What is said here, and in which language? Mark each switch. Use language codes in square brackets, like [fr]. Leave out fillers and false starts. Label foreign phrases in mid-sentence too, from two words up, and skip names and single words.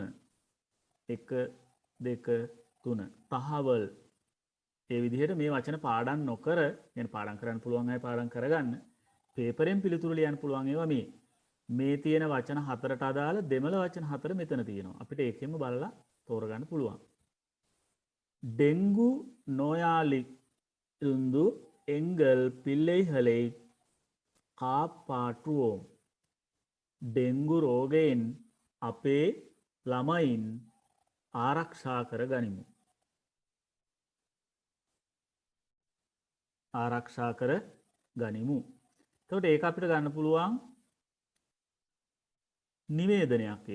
[si] 1 2 3. තහවල්. ඒ විදිහට මේ වචන පාඩම් නොකර, يعني පාඩම් කරන්න පුළුවන් අය පාඩම් කරගන්න. පේපරෙන් පිළිතුරු ලියන්න පුළුවන් ඒවා මේ. මේ තියෙන වචන හතරට අදාළ දෙමළ වචන හතර මෙතන තියෙනවා. අපිට ඒකෙන්ම බලලා තෝරගන්න පුළුවන්. [ta] டெங்கு நோயாளிலிருந்து எங்கள் பிள்ளைகளை காப்பாற்றுவோம். [si] ඩෙංගු රෝගයෙන් අපේ ළමයින් ආරක්ෂා කර ගනිමු. ආරක්ෂා කර ගනිමු. එතකොට ඒක අපිට ගන්න පුළුවන් නිවේදනයක් ඒක.